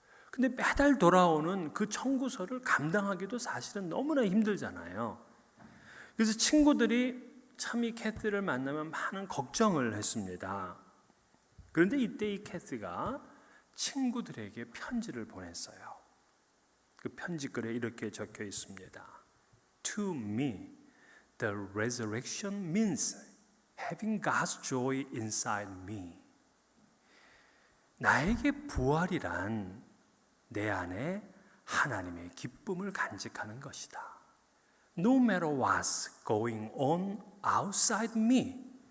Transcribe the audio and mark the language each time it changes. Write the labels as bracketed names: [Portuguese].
[Korean] 근데 매달 돌아오는 그 청구서를 감당하기도 사실은 너무나 힘들잖아요. 그래서 친구들이 참 이 캐스를 만나면 많은 걱정을 했습니다. 그런데 이때 이 캐스가 친구들에게 편지를 보냈어요. 그 편지글에 이렇게 적혀 있습니다. [English] To me, the resurrection means having God's joy inside me. [Korean] 나에게 부활이란 내 안에 하나님의 기쁨을 간직하는 것이다. [English] No matter what's going on outside me.